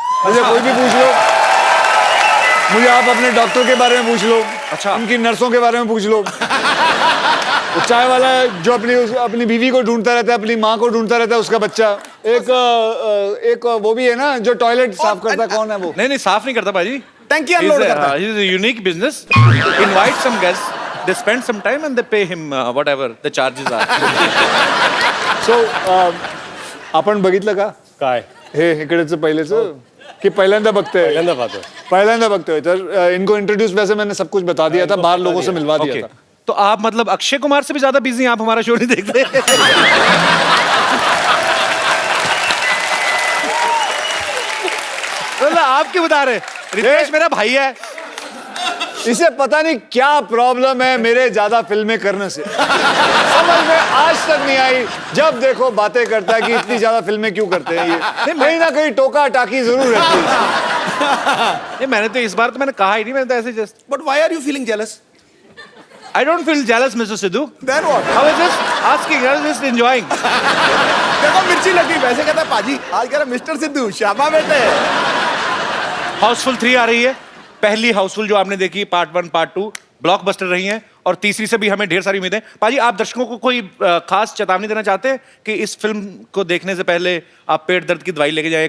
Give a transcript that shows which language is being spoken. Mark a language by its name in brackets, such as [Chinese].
[Hindi] मुझे कोई भी पूछ लो, मुझे आप अपने डॉक्टर के बारे में पूछ लो, अच्छा उनकी नर्सों के बारे में पूछ लो, चाय वाला जो अपनी बीवी को ढूंढता रहता है, अपनी माँ को ढूंढता रहता है, उसका बच्चा। एक वो भी है ना जो टॉयलेट साफ करता है, कौन है वो? नहीं साफ नहीं करता पाजी, टंकी अनलोड करता है। [English] He is a unique business. Invite some guests, they spend some time and they pay him whatever the charges are. [Marathi] So आपण बघितलं का काय हे इकडेचं पहिलेचं कि पहिल्यांदा बघतोय? पहिल्यांदा बघतोय। [Hindi] तर इनको इंट्रोड्यूस वैसे मैंने सब कुछ बता दिया था, बाहर लोगों से मिलवा दिया था। तो आप मतलब अक्षय कुमार से भी ज्यादा बिजी हैं, आप हमारा शो नहीं देखते? मतलब आप क्यों बता रहे? रितेश मेरा भाई है, इसे पता नहीं क्या प्रॉब्लम है मेरे ज्यादा फिल्में करने से। समझ में आज तक नहीं आई। जब देखो बातें करता है कि इतनी ज्यादा फिल्में क्यों करते हैं ये। कहीं ना कहीं टोका टाकी जरूर रहती है। ये मैंने तो इस बार तो मैंने कहा ही नहीं, मैंने तो ऐसे just. [English] But why are you feeling jealous? I don't feel jealous, Mr. Sidhu. Then what? I was just asking, I was just enjoying. [Hindi] देखो मिर्ची लगी, वैसे कहता है पाजी आज कह रहा मिस्टर सिद्धू शाबा बेटे। हाउसफुल 3 आ रही है। पहली हाउसफुल जो आपने देखी पार्ट 1 पार्ट 2 ब्लॉकबस्टर रही हैं, और तीसरी से भी हमें ढेर सारी उम्मीदें। पाजी आप दर्शकों को कोई खास चेतावनी देना चाहते हैं कि इस फिल्म को देखने से पहले आप पेट दर्द की दवाई लेके जाएं?